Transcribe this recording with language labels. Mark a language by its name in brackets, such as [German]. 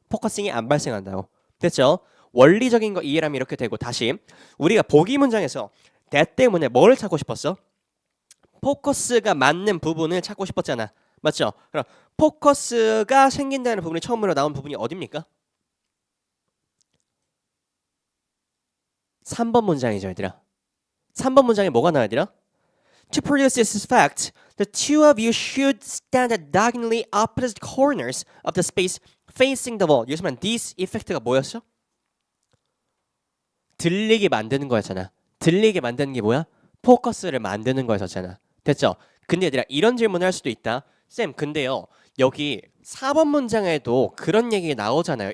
[Korean] 포커싱이 안 발생한다고. 됐죠? 원리적인 거 이해하면 이렇게 되고 다시 우리가 보기 문장에서 that 때문에 뭘 찾고 싶었어? 포커스가 맞는 부분을 찾고 싶었잖아. 맞죠? 그럼 포커스가 생긴다는 부분이 처음으로 나온 부분이 어딥니까? 3번 문장이죠, 얘들아. 3번 문장에 뭐가 나와야 되나? [English] To produce this effect, the two of you should stand at diagonally opposite corners of the space facing the wall. [Korean] 여기서 말한 [English] this effect [Korean] 가 뭐였어? 들리게 만드는 거였잖아. 들리게 만드는 게 뭐야? 포커스를 만드는 거였잖아. 됐죠? 근데 얘들아 이런 질문을 할 수도 있다. 쌤, 근데요. 여기 4번 문장에도 그런 얘기 나오잖아요.